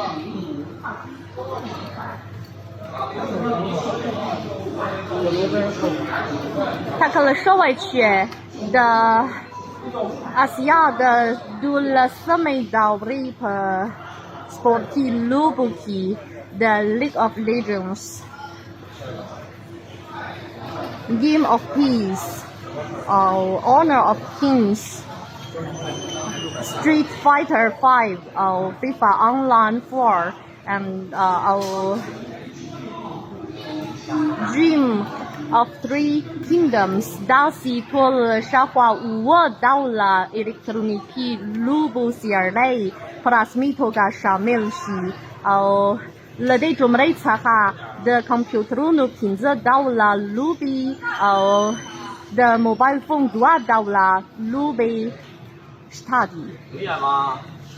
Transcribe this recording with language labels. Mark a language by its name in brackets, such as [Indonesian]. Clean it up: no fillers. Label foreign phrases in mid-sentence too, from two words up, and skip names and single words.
[Pashto] ټاکل شوی چې د اسیا د 12مې دورې په سپورتي لوبو کې د لیګ آف لیجنس [English] Game of Peace or Honor of Kings, Street Fighter 5 or FIFA Online 4 and our [Pashto] Dream of Three Kingdoms داسې ټول شاوخوا 7 ډوله الکترونیکي لوبو سیارۍ په رسمي توګه شامل شي او له دې جملې څخه د کمپیوټرونو 15 ډوله لوبې او د موبایل فون 2 ډوله لوبې شته دي.